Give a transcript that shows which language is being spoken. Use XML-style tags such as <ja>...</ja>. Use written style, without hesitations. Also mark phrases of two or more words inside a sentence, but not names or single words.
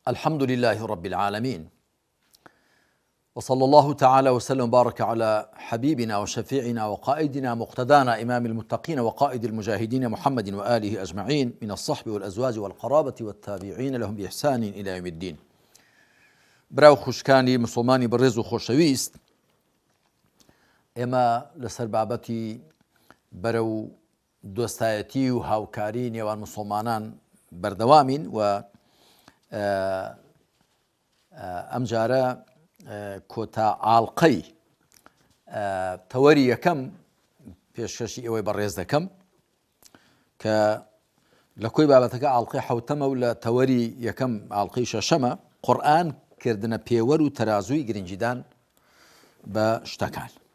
<ar>الحمد لله رب العالمين، وصلى الله تعالى وسلم وبارك على حبيبنا وشفيعنا وقائدنا مقتدانا إمام المتقين وقائد المجاهدين محمد وآله أجمعين من الصحب والأزواج والقرابة والتابعين لهم بإحسان إلى يوم الدين.</ar> <ku>براو خوشکانی مسلمانی بەڕێز و خۆشەویست، ئێمە لەسەر بابەتی بەرەو دۆستایەتی و هاوکاری نێوان مسلمانان بەردەوامین و ئەم جارە کۆتا ئاڵقەی تەوەری یەکەم پێشکەشی ئێوەی بەڕێز دەکەم کە لە کۆی بابەتەکە ئاڵقەی حەوتەمە و لە تەوەری یەکەم ئاڵقەی شەشەمە، قورئان کردنە پێوەر و تەرازووی گرنگیدان بە شتەکان.</ku>